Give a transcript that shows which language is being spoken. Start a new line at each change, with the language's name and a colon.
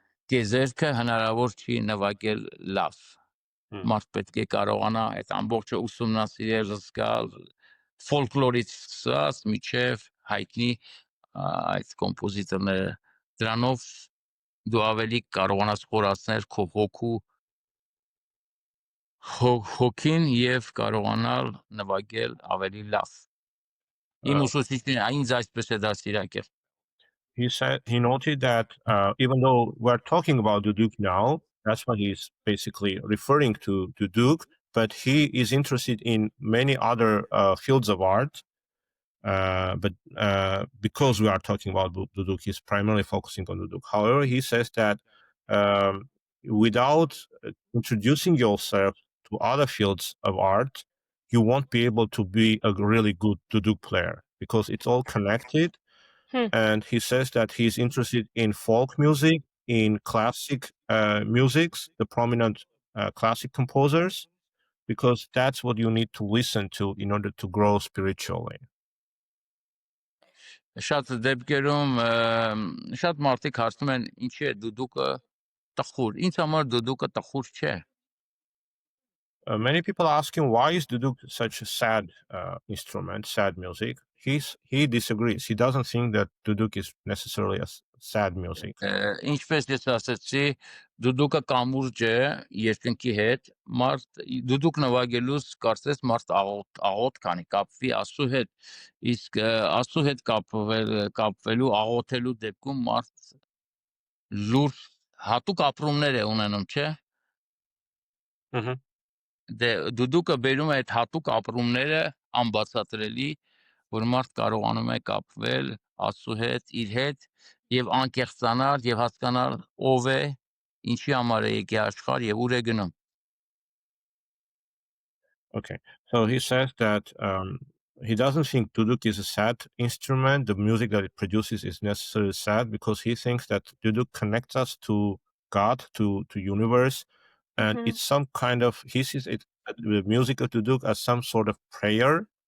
Armenian: տեզերքը հնարավոր չի նվագել լավ։ Մարդ պետք է կարողանա այդ ամբողջը ուսումնասիրել, զգալ ֆոլկլորից սկսած միջև հայտնի այդ կոմպոզիտորները։ Դրանով դու ավելի կարողանաս խորացնել քո հոգին եւ կարողանալ նվագել ավելի լավ։ Իմ ուսուցիչն ինձ այսպես է դաստիարակել։
English: He noted that even though we're talking about Duduk now, that's what he's basically referring to Duduk, but he is interested in many other fields of art. But because we are talking about Duduk, he's primarily focusing on Duduk. However, he says that without introducing yourself to other fields of art, you won't be able to be a really good Duduk player because it's all connected. And he says that he's interested in folk music, in classic musics, the prominent classic composers, because that's what you need to listen to in order to grow spiritually.
Armenian: Շատ դեպքերում շատ մարդիկ հարցնում են ինչի է դուդուկը տխուր։ Ինձ համար դուդուկը տխուր չէ։
English: Many people ask him, why is Duduk such a sad instrument, sad music? He disagrees. He doesn't think that Duduk is necessarily a sad music.
Armenian: Ինչպես ես ասացի, դուդուկը կամուրջ է երկնքի հետ, մարդ դուդուկ նվագելուց կարծես մարդ աղոտ քանի կապվի Աստծո հետ, իսկ Աստծո հետ կապվելու աղոթելու դեպքում մարդ լուրջ հատուկ ապրումներ է ունենում, չէ՞։ Դուդուկը բերում է այդ հատուկ ապրումները անբացատրելի, որ մարդ կարողանում է կապվել Աստծո հետ, իր հետ եւ անկեղծանալ եւ հասկանալ ով է, ինչի համար է եկել աշխարհ եւ ուր է գնում։
English: Okay, so he says that he doesn't think Duduk is a sad instrument. The music that it produces is necessarily sad because he thinks that Duduk connects us to God, to universe, and it's some kind of, he sees it, the music of Duduk as some sort of prayer